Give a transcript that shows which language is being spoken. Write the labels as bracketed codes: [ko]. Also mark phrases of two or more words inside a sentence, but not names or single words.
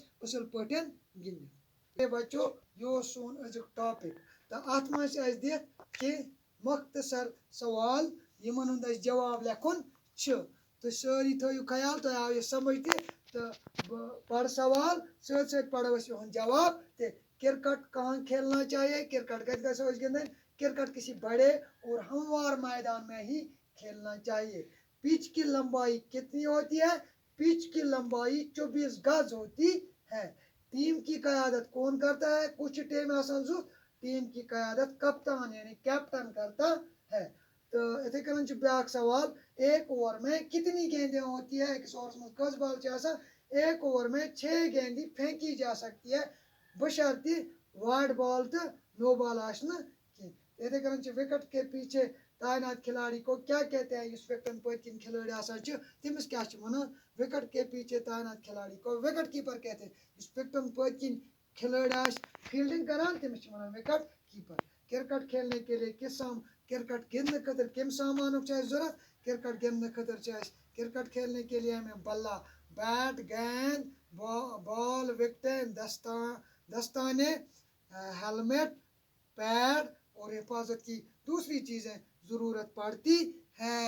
[ks] اصل پٲٹھۍ گِنٛدِتھ بچو یہِ اوس سون أزیُک ٹاپِک تہٕ اتھ منٛز چھِ اسہِ دِتھ کینٛہہ مختصر سوال یِمن ہُنٛد اسہِ جواب لیکھُن چھُ تُہۍ سٲری تھٲیِو خیال تۄہہِ آو یہِ سمجھ تہِ تہٕ بہٕ پرٕ سوال سۭتۍ سۭتۍ پرو أسۍ یِہُنٛد جواب تہِ [ur] کرکٹ کہاں کھیلنا چاہیے [ks] کرکٹ کتہِ گژھو أسۍ گِنٛدٕنۍ [ur] کرکٹ کسی بڑے اور ہموار میدان میں ہی کھیلنا چاہیے. پچ کی لمبائی کتنی ہوتی ہے؟ پچ کی لمبائی 24 گز ہوتی ہے. ٹیم کی قیادت کون کرتا ہے؟ کچھ ٹیم آسان زو ٹیم کی قیادت کپتان یعنی کیپٹن کرتا ہے. تو [ks] اتھے کن بیاکھ سوال، [ur] ایک اوور میں کتنی گیندیں ہوتی ہے؟ ایک اوورس میں [ks] کس بال آسان؟ [ur] ایک اوور میں 6 گیندیں پھینکی جا سکتی ہے بشرطِ وائڈ بال تو نو بال آسنا کی. [ks] اتھے کن [ur] وکٹ کے پیچھے تعینات کھلاڑی کو کیا کہتے ہیں؟ [ks] اس وکٹن پت کن کھلاڑی آسان تمس کیا ونان؟ [ur] وکٹ کے پیچھے تعینات کھلاڑی کو وکٹ کیپر کہتے ہیں. [ks] اس وکٹن پت کن کھلاڑی فیلڈنگ کران تمس ونان وکٹ کیپر. [ur] کرکٹ کھیلنے کے لیے [ks] کرکٹ گندنے خاطر کم سامانک ضرورت؟ کرکٹ گندنے خاطر [ur] کرکٹ کھیلنے کے لیے ہمیں بلہ، بیٹ، گیند، بال، وکٹیں، دستانے، ہیلمٹ، پیڈ اور حفاظت کی دوسری چیزیں ضرورت پڑتی ہیں.